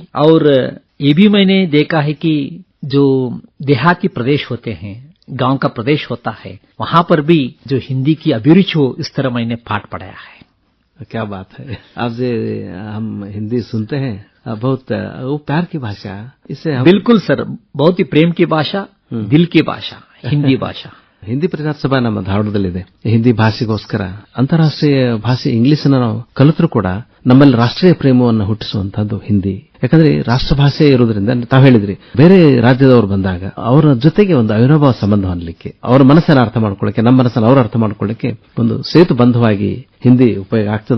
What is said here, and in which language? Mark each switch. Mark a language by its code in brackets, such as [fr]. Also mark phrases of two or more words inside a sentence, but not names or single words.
[hi] और ये भी मैंने देखा है कि जो देहाती प्रदेश होते हैं, गांव का प्रदेश होता है, वहां पर भी जो हिंदी की अभिरुचि हो इस तरह मैंने पाठ पढ़ाया है. क्या बात है. आपसे हम हिंदी सुनते हैं, बहुत वो प्यार की भाषा. इससे बिल्कुल सर, बहुत ही प्रेम की भाषा, दिल की भाषा हिंदी ಭಾಷಾ. [kn] ಹಿಂದಿ ಪ್ರಚಾರ ಸಭಾ ನಮ್ಮ ಧಾರವಾಡದಲ್ಲಿದೆ. ಹಿಂದಿ ಭಾಷೆಗೋಸ್ಕರ ಅಂತಾರಾಷ್ಟ್ರೀಯ ಭಾಷೆ ಇಂಗ್ಲಿಷ್ ಅನ್ನು ನಾವು ಕಲಿತರೂ ಕೂಡ ನಮ್ಮಲ್ಲಿ ರಾಷ್ಟ್ರೀಯ ಪ್ರೇಮವನ್ನು ಹುಟ್ಟಿಸುವಂತಹದ್ದು ಹಿಂದಿ. ಯಾಕಂದ್ರೆ ರಾಷ್ಟ್ರ ಭಾಷೆ ಇರೋದ್ರಿಂದ ತಾವು ಹೇಳಿದ್ರಿ, ಬೇರೆ ರಾಜ್ಯದವರು ಬಂದಾಗ ಅವರ ಜೊತೆಗೆ ಒಂದು ಅವಿನಾಭಾವ ಸಂಬಂಧ ಹೊಂದಲಿಕ್ಕೆ, ಅವರ ಮನಸ್ಸನ್ನು ಅರ್ಥ ಮಾಡ್ಕೊಳ್ಳಿಕ್ಕೆ, ನಮ್ಮ ಮನಸ್ಸನ್ನು ಅವರು ಅರ್ಥ ಮಾಡ್ಕೊಳ್ಳಿಕ್ಕೆ ಒಂದು ಸೇತು ಬಂಧವಾಗಿ ಹಿಂದಿ ಉಪಯೋಗ ಆಗ್ತದೆ.